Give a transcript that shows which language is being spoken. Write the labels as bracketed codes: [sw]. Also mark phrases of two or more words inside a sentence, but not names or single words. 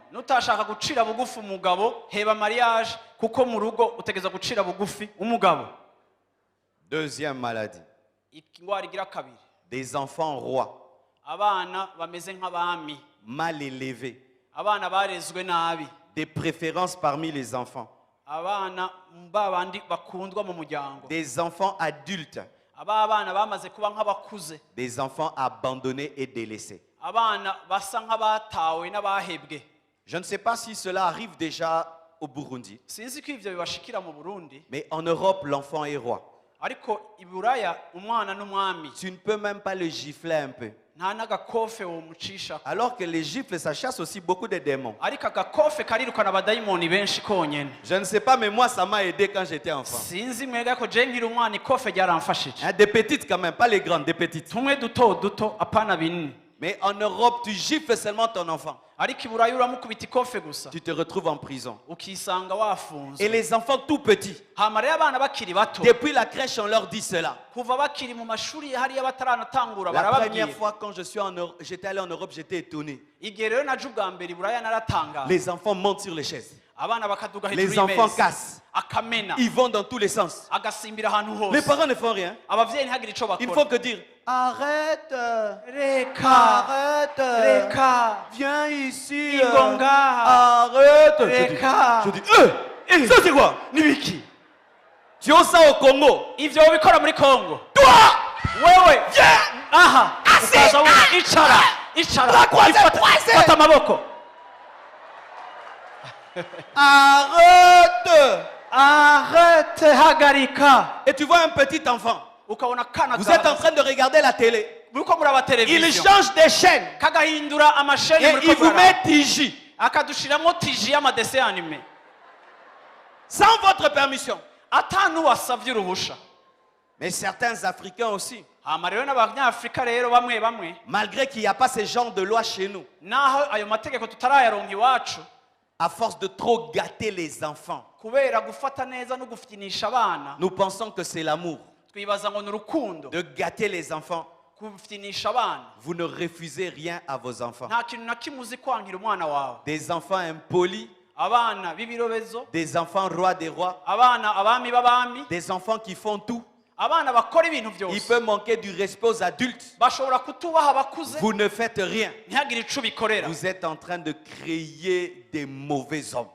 [rn] Nutashaka gucira bugufi umugabo heba mariage kuko mu rugo utegeza gucira bugufi umugabo. [fr] Deuxième maladie, [rn] Ingwara igira kabiri. [fr] des enfants rois, [rn] Abana bameze nk'abami. [fr] mal élevés, [rn] Abana barezwe nabi. [fr] des préférences parmi les enfants, [rn] Abana babandi bakundwa mu muryango. [fr] des enfants adultes, [rn] Abana bamaze kuba nk'abakuze. [fr] des enfants abandonnés et délaissés. [rn] Abana basa nk'abatawe n'abahebwe. [fr] Je ne sais pas si cela arrive déjà au Burundi, [rn] Sinzi ko ivyo bibashikira mu Burundi, [fr] mais en Europe, l'enfant est roi. [rn] ariko i Buraya umwana n'umwami. [fr] Tu ne peux même pas le gifler un peu. [rn] Nta n'agakofe womucisha. [fr] Alors que les gifles, ça chasse aussi beaucoup de démons. [rn] Ariko agakofe karirukana abadayimoni benshi konyene. [fr] Je ne sais pas, mais moi, ça m'a aidé quand j'étais enfant. [rn] Sinzi mwega ko je nkiri umwana ikofe ryaramfashije. [fr] Hein, des petites quand même, pas les grandes, des petites. [rn] Tumwe duto apana binini. [fr] Mais en Europe, tu gifles seulement ton enfant. [rn] Ariko i Buraya uramukubita ikofe gusa. [fr] Tu te retrouves en prison. [rn] Ukisanga wafunzwe. [fr] Et les enfants tout petits, [rn] Hama rero abana bakiri bato. [fr] depuis la crèche, on leur dit cela. [rn] Kuva bakiri mu mashuri hariya bataranatangura [fr] La première [rn] barababwira. [fr] fois quand j'étais allé en Europe, j'étais étonné. [rn] Igihe rero naje ubwa mbere i Buraya naratangara. [fr] Les enfants montent sur les chaises. [rn] Abana bakaduga hejuru [fr] Les enfants [rn] y'imeza. [fr] cassent. [rn] Akamena. [fr] Ils vont dans tous les sens. [rn] Agasimbira ahantu [fr] Les [rn] hose. [fr] parents ne font rien. [rn] Abavyeyi ntihagire ico [fr] Ils ne [rn] bakora. [fr] font que dire arrête, [rn] Reka. [fr] arrête, [rn] Reka. [fr] viens ici, [rn] Ingonga. [fr] arrête. [rn] Reka. [fr] Je dis, ça c'est quoi? [rn] Nibiki. [fr] Tu as ça au Congo. [rn] Ivyo ubikora muri Kongo. [fr] Toi, [rn] Wewe. [fr] viens. [rn] Aha. Ukaza wuga. Icara. Icara. Fata amaboko. [fr] Arrête. [rn] Arrête. Hagarika. [fr] Et tu vois un petit enfant. [rn] Ukabona kana [fr] Vous êtes en train de regarder la télé. [rn] Muriko muraba [fr] Il [rn] television. [fr] change des chaînes. [rn] Kagahindura amasheni [fr] Et [rn] muriko [fr] il vous [rn] muraba. [fr] met TJ. [rn] Akadushiramo tiji y'amadese anime. [fr] Sans votre permission. [rn] Atanu wasavye uruhusha. [fr] Mais certains Africains aussi. [rn] Hama rero n'abanyafrika rero bamwe [fr] Malgré qu'il n'y a pas ce genre de loi chez nous. [rn] naho ayo mategeko tutarayaronka iwacu [fr] À force de trop gâter les enfants. [rn] kubera gufata neza no gufyinisha abana [fr] Nous pensons que c'est l'amour. [rn] twibaza ngo ni urukundo [fr] De gâter les enfants. [rn] kufitinisha abana [fr] Vous ne refusez rien à vos enfants. [rn] nta kintu na kimwe uzi kwankira umwana wawe. [fr] Des enfants impolis, [rn] Abana b'ibirobezo, [fr] des enfants rois des rois, [rn] abana abami b'abami, [fr] des enfants qui font tout. [rn] abana bakora ibintu [fr] Il [rn] byose, [fr] peut manquer du respect aux adultes. [rn] bashobora kutubaha abakuze [fr] Vous ne faites rien. [rn] ntihagire ico bikorera. [fr] Vous êtes en train de créer des mauvais hommes.